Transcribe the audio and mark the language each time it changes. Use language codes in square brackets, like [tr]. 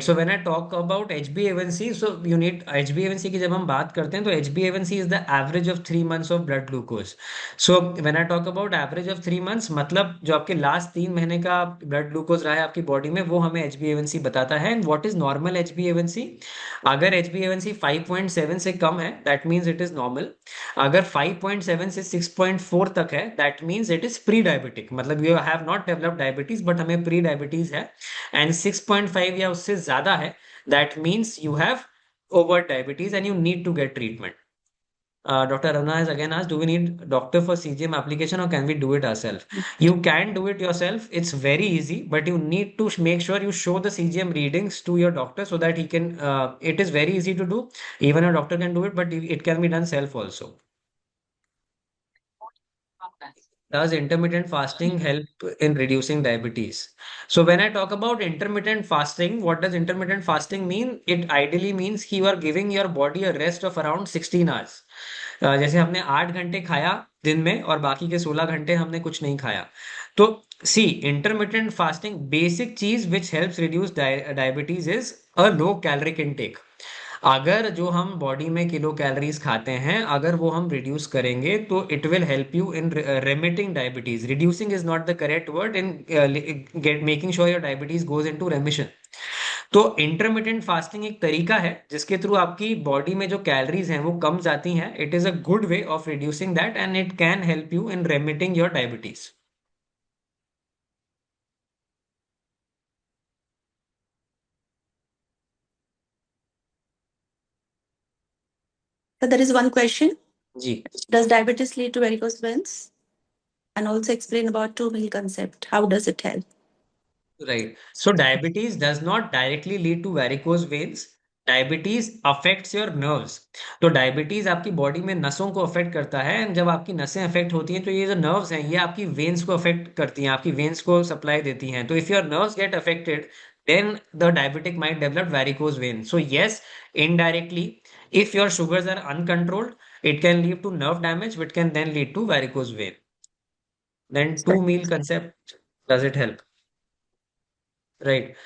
[en] So when I talk about HbA1c, so you need HbA1c [hi] की जब हम बात करते हैं तो [en] HbA1c is the average of 3 months of blood glucose. So when I talk about average of 3 months, [hi] मतलब जो आपके लास्ट 3 महीने का ब्लड ग्लूकोज रहा है आपकी बॉडी में वो हमें HbA1c बताता है। [en] And what is normal HbA1c? [hi] अगर HbA1c 5.7 से कम है [en] That means it is normal. [hi] अगर 5.7 से 6.4 तक है [en] that means it is pre diabetic, मतलब you have not developed diabetes [hi] but हमें प्री डायबिटीज है। [en] and 6.5 [hi] या उससे ज्यादा है [en] That means you have over diabetes and you need to get treatment. Dr. Aruna has again asked, do we need doctor for CGM application or can we do it ourselves? You can do it yourself. It's very easy, but you need to make sure you show the CGM readings to your doctor so that he can, it is very easy to do. Even a doctor can do it, but it can be done self also. Does intermittent fasting help in reducing diabetes? So when I talk about intermittent fasting, what does intermittent fasting mean? It ideally means you are giving your body a rest of around 16 hours. [hi] जैसे हमने 8 घंटे खाया दिन में और बाकी के 16 घंटे हमने कुछ नहीं खाया। [en] तो see intermittent fasting basic चीज which helps reduce diabetes is a low caloric intake. [hi] अगर जो हम बॉडी में किलो कैलोरीज खाते हैं अगर वो हम रिड्यूस करेंगे तो [en] It will help you in remitting diabetes. Reducing is not the correct word in get making sure your diabetes goes into remission. [hi] तो इंटरमिटेंट फास्टिंग एक तरीका है जिसके थ्रू आपकी बॉडी में जो कैलोरीज हैं वो कम जाती हैं। [en] It is a good way of reducing that and it can help you in remitting your diabetes. So there is one question. [hi] Ji [en] Does diabetes lead to varicose veins? And also explain about two meal concept. How does it help? Right. So diabetes does not directly lead to varicose veins. Diabetes affects your nerves. [hi] तो diabetes आपकी body में नसों को affect करता है and जब आपकी नसें अफेक्ट होती हैं तो ये जो नर्व्स हैं ये आपकी वेन्स को अफेक्ट करती हैं, आपकी वेन्स को सप्लाई देती हैं। [en] तो if your nerves get affected then the diabetic might develop varicose veins. So yes, indirectly, if your sugars are uncontrolled, it can lead to nerve damage, which can then lead to varicose vein. Then two meal concept, does it help? Right.